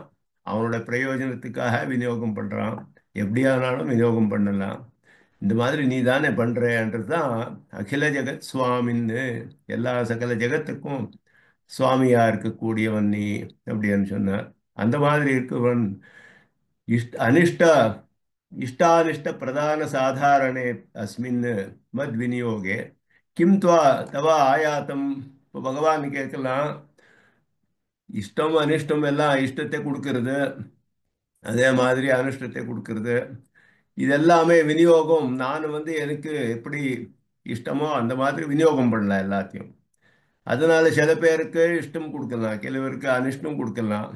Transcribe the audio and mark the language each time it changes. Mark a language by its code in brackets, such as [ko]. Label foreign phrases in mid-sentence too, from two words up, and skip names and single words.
[ta] அவனோட பிரயோஜனத்துக்காக விநியோகம் பண்றான். எப்படியானாலும் விநியோகம் பண்ணலாம். இந்த மாதிரி நீ தானே பண்றேன்றது தான் அகில ஜெகத் சுவாமின்னு, எல்லா சகல ஜெகத்துக்கும் சுவாமியா இருக்கக்கூடியவன் நீ அப்படின்னு சொன்னார். அந்த மாதிரி இருக்கவன் [sa] அனிஷ்ட इष्टानिष्ट प्रधान साधारणे अस्मिन् मद विनियोगे किम त्वा तव आयातम. [ta] இப்போ பகவான் கேட்கலாம், இஷ்டம் அனிஷ்டம் எல்லாம் இஷ்டத்தை கொடுக்கறது, அதே மாதிரி அனிஷ்டத்தை கொடுக்கறது, இதெல்லாமே விநியோகம். நான் எனக்கு எப்படி இஷ்டமோ அந்த மாதிரி விநியோகம் பண்ணலாம் எல்லாத்தையும். அதனால சில பேருக்கு இஷ்டம் கொடுக்கலாம், சில பேருக்கு அனிஷ்டம் கொடுக்கலாம்.